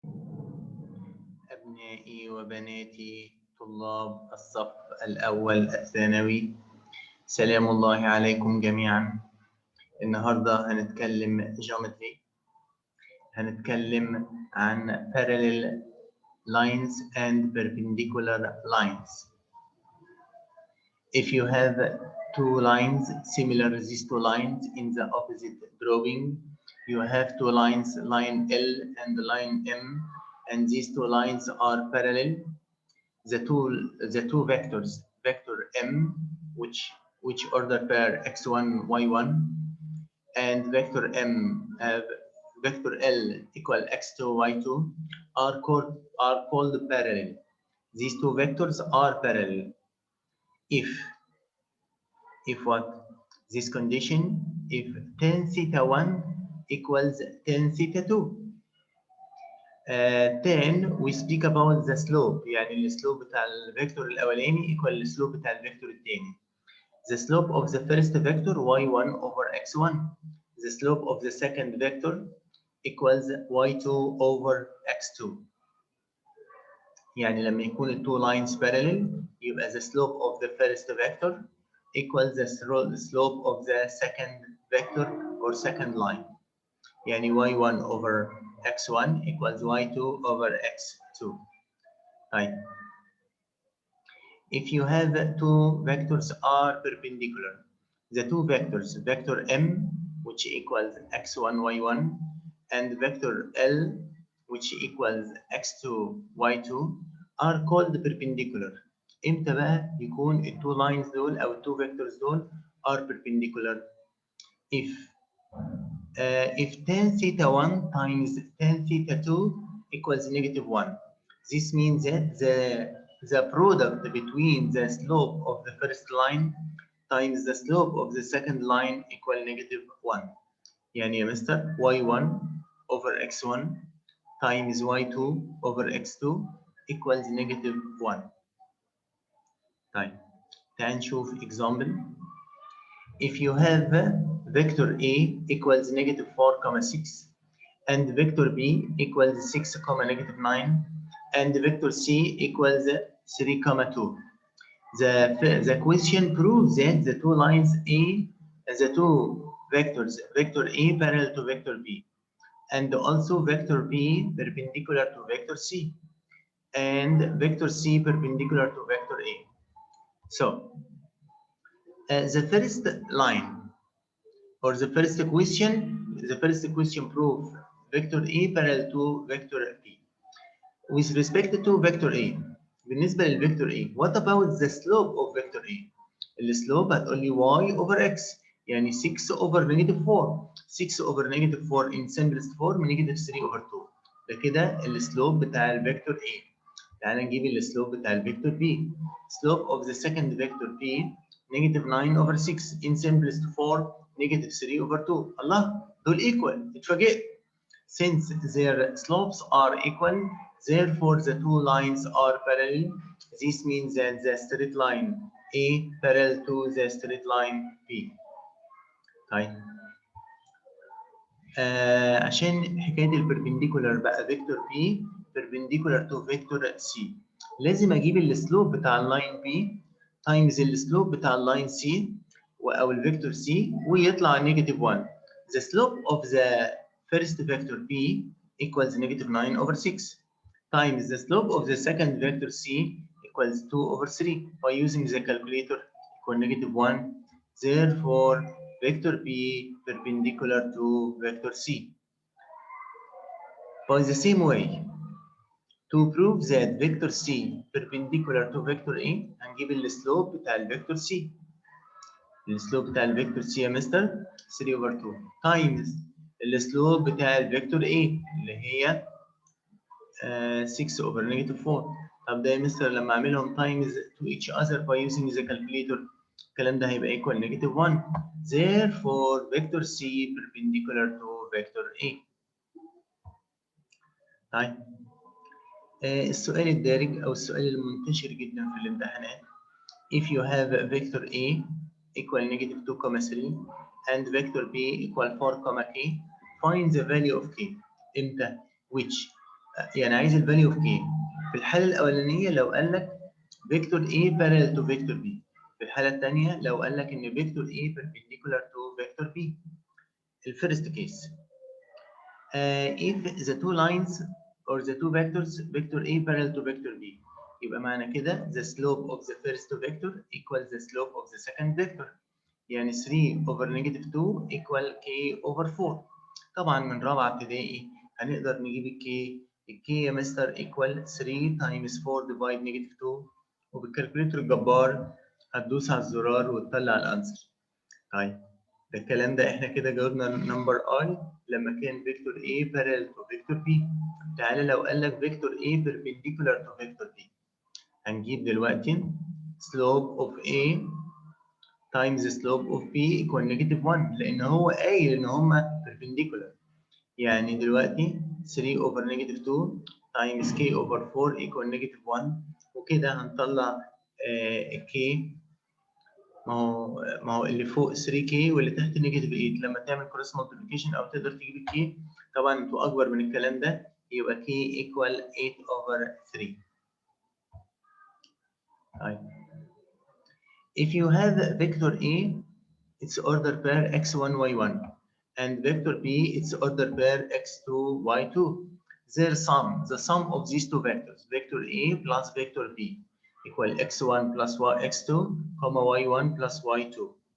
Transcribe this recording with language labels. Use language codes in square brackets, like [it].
[ar] أبنائي وبناتي طلاب الصف الأول الثانوي، سلام الله عليكم جميعا. النهاردة هنتكلم جيومتري، هنتكلم عن [en] parallel lines and perpendicular lines. If you have two lines similar to these two lines in the opposite drawing, you have two lines, line L and line M, and these two lines are parallel. The two vectors, vector M, which order pair x1, y1, and vector M have vector L equal x2, y2, are called parallel. These two vectors are parallel. If what? This condition, if tan theta 1 equals tan theta 2. Then we speak about the slope، [ar] يعني السلوب بتاع الفيكتور الأولاني equal السلوب بتاع الفيكتور الثاني. [en] The slope of the first vector y1 over x1. The slope of the second vector equals y2 over x2. [ar] يعني لما يكون ال [en] two lines parallel يبقى the slope of the first vector equals the slope of the second vector or second line. يعني y1 over x1 equals y2 over x2. Right. If you have two vectors are perpendicular, the two vectors, vector m, which equals x1, y1, and vector l, which equals x2, y2, are called perpendicular. [ar] امتى بقى يكون ال two lines دول أو ال two vectors دول [en] are perpendicular? If tan theta 1 times tan theta 2 equals -1, this means that the product between the slope of the first line times the slope of the second line equal -1. [ar] يعني يا مستر [en] y1 over x1 times y2 over x2 equals -1. [ar] طيب تعال نشوف example. [en] If you have vector A equals -4,6 and vector B equals 6,-9 and vector C equals 3,2. The question proves that the two lines A, the two vectors, vector A parallel to vector B, and also vector B perpendicular to vector C, and vector C perpendicular to vector A. So the first line or the first question prove vector A parallel to vector B. With respect to vector A، [ar] بالنسبة للفيكتور A، [en] what about the slope of vector A؟ [ar] السلوب هتقول لي [en] y over x، يعني 6 over -4. 6 over -4 in simplest form -3 over 2. [ar] ده كده السلوب بتاع الفيكتور A. تعالى نجيب السلوب بتاع الفيكتور B. [en] Slope of the second vector B -9 over 6 in simplest form -3 over 2. [ar] الله، دول equal، اتفاجئت. [en] Since their slopes are equal, therefore the two lines are parallel. This means that the straight line A parallel to the straight line B. [ar] طيب عشان حكايه البربنديكولار بقى فيكتور [en] B perpendicular to vector C، [ar] لازم اجيب السلوب بتاع اللاين B times السلوب بتاع اللاين C او الفيكتور C ويطلع -1. [en] The slope of the first vector B equals -9 over 6 times the slope of the second vector C equals 2 over 3. By using the calculator equal -1. Therefore vector B perpendicular to vector C. By the same way, to prove that vector C perpendicular to vector A [ar] هنجيب السلوب بتاع الفيكتور C. السلوب بتاع الفيكتور C يا مستر 3 over 2 times السلوب بتاع الفيكتور A اللي هي 6 over -4. طب ده يا مستر لما اعملهم [en] times to each other by using the calculator [ar] الكلام ده هيبقى equal -1. [en] Therefore vector C perpendicular to vector A. [ar] طيب السؤال الدارج او السؤال المنتشر جدا في الامتحانات. [en] If you have vector A equal -2,3 and vector B equal 4,k, find the value of k. امتى؟ which [ar] يعني عايز ال [en] value of k [ar] في الحالة الأولانية لو قال لك فيكتور A parallel to فيكتور B. في الحالة الثانية لو قال لك إن فيكتور A perpendicular to فيكتور B. الفيرست كيس. [en] If the two lines or the two vectors vector A parallel to vector B. [ar] يبقى معنى كده [en] the slope of the first vector equals the slope of the second vector. يعني 3 over negative 2 equal k over 4. [ar] طبعا من رابعة ابتدائي هنقدر نجيب الكي يا مستر [en] equal 3 times 4 divide negative 2 [ar] وبالكالكوليتر الجبار هتدوس على الزرار وتطلع الانسر. طيب ده الكلام ده احنا كده جاوبنا نمبر اي لما كان فيكتور A parallel to فيكتور B. تعالى لو قال لك فيكتور A perpendicular to فيكتور B. [en] هنجيب دلوقتي slope of A times slope of B equal negative 1 [ar] لأن هو قايل إن هما [en] perpendicular. يعني دلوقتي 3 over negative 2 times K over 4 equal negative 1 [ar] وكده هنطلع [en] K. [ar] ما هو اللي فوق 3K واللي تحت نيجاتيف 8 لما تعمل كروس مالتيبيكيشن أو تقدر تجيب الكي. طبعا انتوا أكبر من الكلام ده يبقى [en] K equal 8 over 3. طيب if you have vector A its order pair x1 y1 and vector B its order pair x2 y2, their sum, the sum of these two vectors, vector A plus vector B equal x1 plus x2 comma y1 plus y2.